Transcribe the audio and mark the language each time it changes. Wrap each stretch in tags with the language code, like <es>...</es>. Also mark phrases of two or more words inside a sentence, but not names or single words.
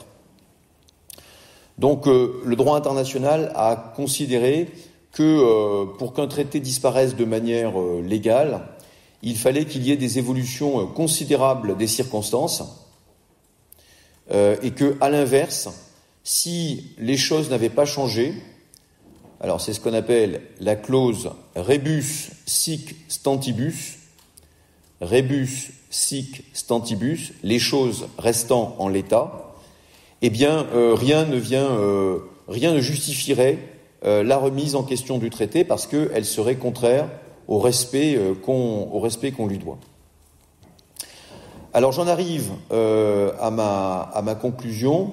<fr>Donc le droit international a considéré que pour qu'un traité disparaisse de manière légale, il fallait qu'il y ait des évolutions considérables des circonstances et que, à l'inverse, si les choses n'avaient pas changé, alors c'est ce qu'on appelle la clause</fr> <la>rebus sic stantibus, rebus sic stantibus,</la> <fr>les choses restant en l'état, eh bien rien ne justifierait la remise en question du traité parce qu'elle serait contraire au respect qu'on lui doit. Alors j'en arrive à ma conclusion.</fr>